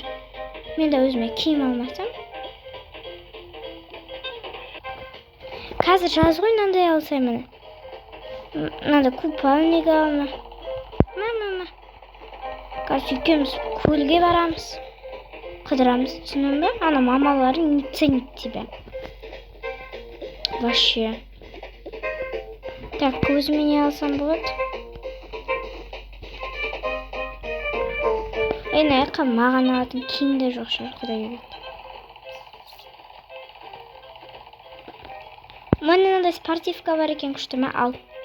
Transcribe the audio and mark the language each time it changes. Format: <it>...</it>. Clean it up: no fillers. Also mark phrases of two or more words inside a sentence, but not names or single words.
<kk>Мен де өзіме киім алмасам. Қазір жаз ғой, мынандай алсай мені.</kk> <ru>Надо купальник алма. Мама.</ru> <kk>Короче, екеуміз көлге барамыз. Қыдырамыз, түсіндің бе? Ана мамаларың</kk> <ru>не ценит тебя.</ru> <kk>Вообще. Так, көзіме не алсам болады? Аяққа маған алатын киім де жоқ шығар, құдай келеді. Мынандай спортивка бар екен, күшті ме? Ал.</kk>